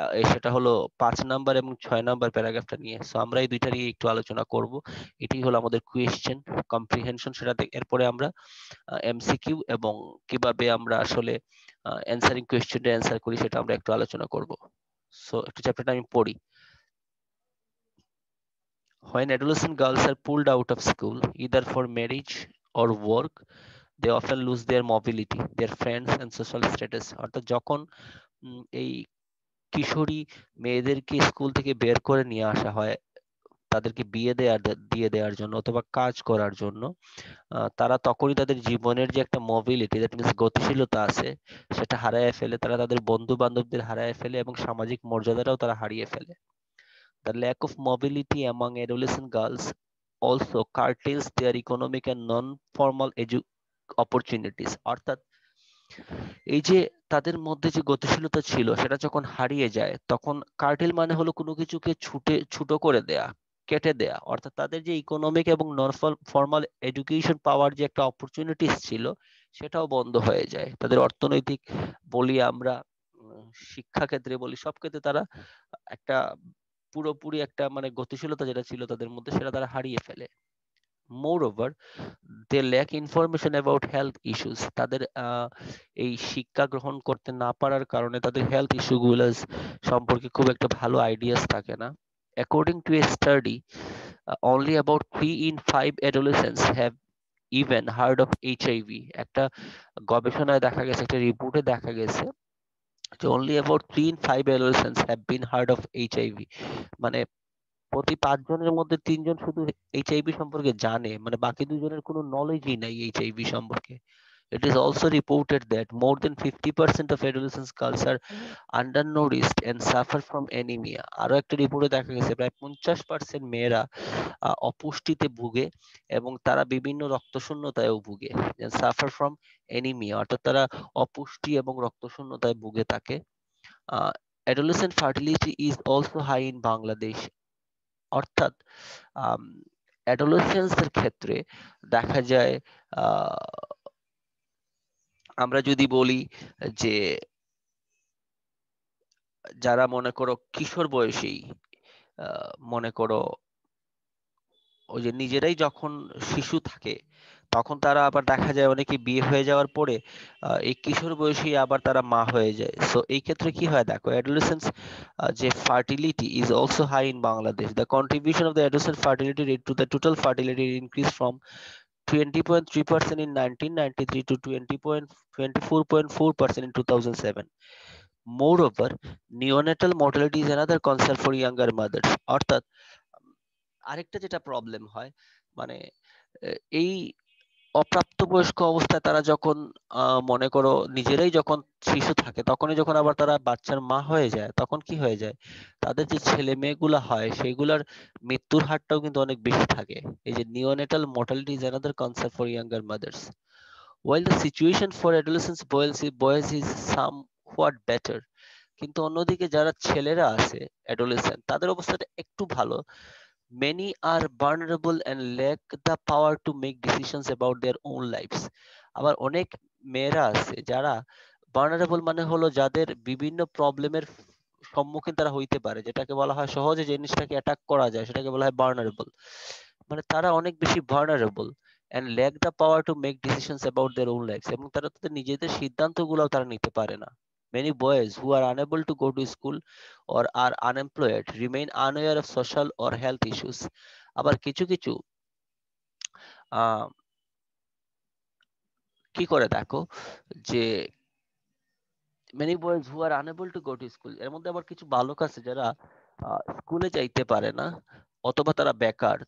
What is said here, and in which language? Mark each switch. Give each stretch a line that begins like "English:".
Bangla: সেটা হলো 5 নাম্বার এবং 6 নাম্বার প্যারাগ্রাফটা নিয়ে। সো আমরা এই দুইটা নিয়ে একটু আলোচনা করব। এটি হলো আমাদের কোয়েশ্চেন কম্প্রিহেনশন। এরপরে আমরা MCQ এবং কিভাবে আমরা আসলে অ্যান্সারিং কোয়েশ্চেনটা অ্যান্সার করি, সেটা আমরা একটু আলোচনা করব। সো একটু চ্যাপ্টারটা আমি পড়ি।
English: When adolescent girls are pulled out of school, either for marriage or work, they often lose their mobility, their friends and social status.
Bangla: অর্থাৎ যখন এই কিশোরী মেয়েদেরকে স্কুল থেকে বের করে নিয়ে আসা হয়, তাদেরকে দিয়ে দেওয়ার জন্য অথবা কাজ করার জন্য, তারা তখনই তাদের জীবনের যে একটা মোবিলিটি,
English: that means
Bangla: গতিশীলতা আছে, সেটা হারায় ফেলে। তারা তাদের বন্ধু বান্ধবদের হারায় ফেলে এবং সামাজিক মর্যাদাটাও তারা হারিয়ে ফেলে।
English: The lack of mobility among adolescent girls also curtails their economic and non-formal opportunities.
Bangla: অর্থাৎ এই যে তাদের মধ্যে যে গতিশীলতা ছিল, সেটা যখন হারিয়ে যায়, তখন কার্টেল মানে হলো কোনো কিছুকে ছোট করে দেয়া, কেটে দেয়া। অর্থাৎ তাদের যে ইকোনমিক এবং নন ফর্মাল এডুকেশন পাওয়ার যে একটা অপরচুনিটিস ছিল, সেটাও বন্ধ হয়ে যায়। তাদের অর্থনৈতিক বলি আমরা, শিক্ষা ক্ষেত্রে বলি, সব ক্ষেত্রে তারা একটা পুরোপুরি একটা মানে গতিশীলতা যেটা ছিল তাদের মধ্যে সেটা তারা হারিয়ে ফেলে।
English: Moreover, they lack information about health issues.
Bangla: তাদের এই শিক্ষা গ্রহণ করতে না পারার কারণে তাদের হেলথ ইস্যুগুলো সম্পর্কে খুব একটা ভালো আইডিয়াস থাকে না।
English: According to a study, only about 3 in 5 adolescents have even heard of HIV.
Bangla: একটা গবেষণায় দেখা গেছে, একটা রিপোর্টে দেখা গেছে যে
English: only about 3 in 5 adolescents have been heard of HIV.
Bangla: মানে প্রতি 5 জনের মধ্যে 3 জন শুধু এইচআইভি সম্পর্কে জানে, মানে বাকি 2 জনের কোনো নলেজই নাই এইচআইভি সম্পর্কে।
English: It is also reported that more than 50% of adolescent girls are undernourished and suffer from anemia.
Bangla: আরো একটা রিপোর্টে দেখা গেছে প্রায় 50% মেয়েরা অপুষ্টিতে ভুগে এবং তারা বিভিন্ন রক্তশূন্যতায়ও ভুগে।
English: suffer from anaemia,
Bangla: অর্থাৎ তারা অপুষ্টি এবং রক্তশূন্যতায় ভুগে থাকে।
English: Adolescent fertility is also high in Bangladesh.
Bangla: অর্থাৎ অ্যাডোলেসেন্স এর ক্ষেত্রে দেখা যায় আমরা যদি বলি যে যারা মনে করো কিশোর বয়সী, মনে করো ওই যে নিজেরাই যখন শিশু থাকে তখন তারা আবার দেখা যায় অনেকে বিয়ে হয়ে যাওয়ার পরে এই কিশোর বয়সী আবার তারা মা হয়ে যায়। সো এই ক্ষেত্রে কি হয় দেখো, অ্যাডোলেসেন্স যে
English: Fertility is also high in Bangladesh. The contribution of the adolescent fertility rate to the total fertility increase from 20.3% in 1993 to 24.4% in 2007. Moreover, neonatal mortality is another concern for younger mothers.
Bangla: অর্থাৎ আরেকটা যেটা problem হয় মানে এই অপ্রাপ্তবয়স্ক অবস্থায় তারা যখন মনে করো নিজেরাই যখন শিশু থাকে তখনই যখন আবার তারা বাচ্চার মা হয়ে যায় তখন কি হয়ে যায়, তাদের যে ছেলে মেয়েগুলা হয় সেগুলার মৃত্যুর হারটাও কিন্তু অনেক বেশি থাকে। এই যে
English: Neonatal mortality is another concern for younger mothers. While the situation for adolescents boys is somewhat better,
Bangla: কিন্তু অন্যদিকে যারা ছেলেরা আছে অ্যাডোলেসেন্ট তাদের অবস্থাটা একটু ভালো।
English: Many are vulnerable and lack the power to make decisions about their own lives.
Bangla: আবার অনেক মেয়েরা আছে যারা vulnerable মানে হলো যাদের বিভিন্ন প্রবলেমের সম্মুখীন তারা হইতে পারে, যেটাকে বলা হয় সহজে জিনিসটাকে অ্যাটাক করা যায় সেটাকে বলা হয় vulnerable। মানে তারা অনেক বেশি
English: vulnerable and lack the power to make decisions about their own lives,
Bangla: এবং তারা তাদের নিজেদের সিদ্ধান্তগুলোও তারা নিতে পারে না।
English: Many boys who are unable to go to school or are unemployed remain unaware of social or health issues.
Bangla: আবার কিছু কিছু আহ কি করে দেখো যে
English: many boys who are unable to go to school,
Bangla: এর মধ্যে আবার কিছু বালক আছে যারা স্কুলে যাইতে পারে না অথবা তারা বেকার।